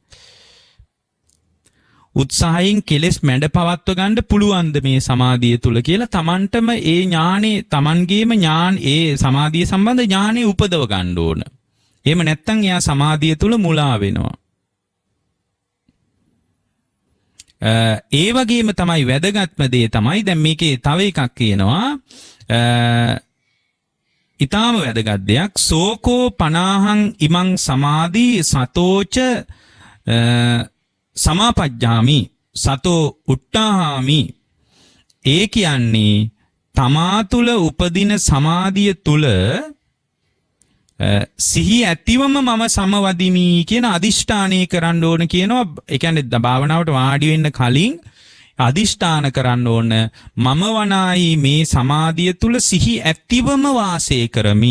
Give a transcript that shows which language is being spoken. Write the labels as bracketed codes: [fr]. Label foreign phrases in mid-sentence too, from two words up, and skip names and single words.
[si] උත්සාහයෙන් කෙලෙස් මැඩ පවත්ව ගන්න පුළුවන්ද මේ සමාධිය තුල කියලා Tamanටම ඒ ඥානේ Tamanගේම ඒ සමාධිය සම්බන්ධ ඥානේ උපදව ගන්න ඕන. එහෙම නැත්නම් එයා සමාධිය තුල මුලා වෙනවා. ඒ වගේම තමයි වැදගත්ම දේ තමයි දැන් මේකේ තව එකක් කියනවා. ඊටාම වැදගත් දෙයක් [pi] සෝකෝ පනාහං ඉමං සමාධි සතෝච සමාපජ්ජාමි සතෝ උට්ටාහාමි. [si] ඒ කියන්නේ තමා තුළ උපදින සමාධිය තුළ සිහි ඇතිවම මම සමවදිමි කියන අදිෂ්ඨානය කරන්න ඕන කියනවා. ඒ කියන්නේ භාවනාවට වාඩි වෙන්න කලින් අදිෂ්ඨාන කරන්න ඕන මම වනායි මේ සමාධිය තුල සිහි ඇතිවම වාසය කරමි.